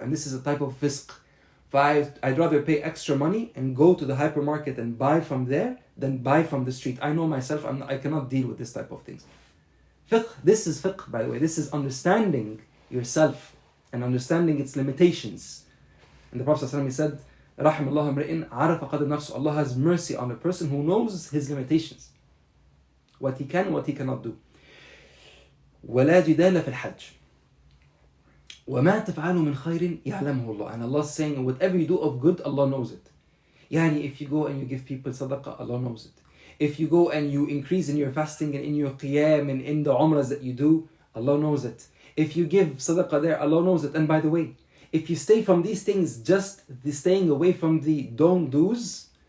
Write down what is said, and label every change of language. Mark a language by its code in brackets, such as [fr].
[en] And this is a type of fisq. I'd rather pay extra money and go to the hypermarket and buy from there than buy from the street. I know myself, I cannot deal with this type of things. Fiqh, this is fiqh, by the way. This is understanding yourself and understanding its limitations. And the Prophet ﷺ said, [ar] رحم الله امرئ عرف قدر نفسه. [en] Allah has mercy on a person who knows his limitations, what he can, what he cannot do. [ar] ولا جدال في الحج وما تفعلوا من خير يعلمه الله. [en] And Allah is saying, whatever you do of good, Allah knows it. Yani if you go and you give people sadaqah, Allah knows it. If you go and you increase in your fasting and in your qiyam and in the umrahs that you do, Allah knows it. If you give sadaqah there, Allah knows it. And by the way, if you stay from these things, just the staying away from the don't do's,